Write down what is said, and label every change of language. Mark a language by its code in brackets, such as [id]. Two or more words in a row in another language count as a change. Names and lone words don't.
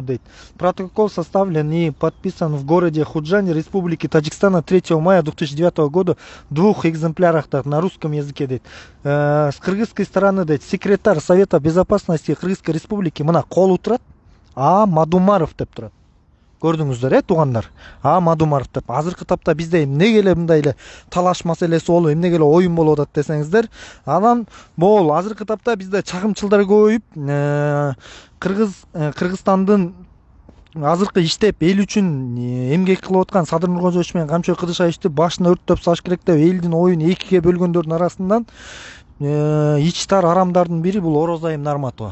[ru] Протокол составлен и подписан в городе Худжане Республики Таджикистана 3 мая 2009 года в 2 экземплярах на русском языке. С кыргызской стороны секретарь Совета Безопасности Кыргызской Республики [ky] мына кол турат, Мадумаров деп турат. Көрдүңүздөр, туугандар? Мадумаров деп. Азыркы тапта бизде эмнеге эле мындай эле талаш маселеси болуп, эмнеге эле оюн болуп атат десеңиздер, анан могул азыркы тапта бизде чагымчылдар көбөйүп, Кыргызстандын азыркы иштеп эл үчүн эмгек кылып аткан Садыр Нуркожоевич менен Камчой Кыдышаевичти башына өрттөп салыш керек деп элдин оюн экиге бөлгөндөрдүн арасынан ичтар арамдардын бири бул Орозайым Нарматова.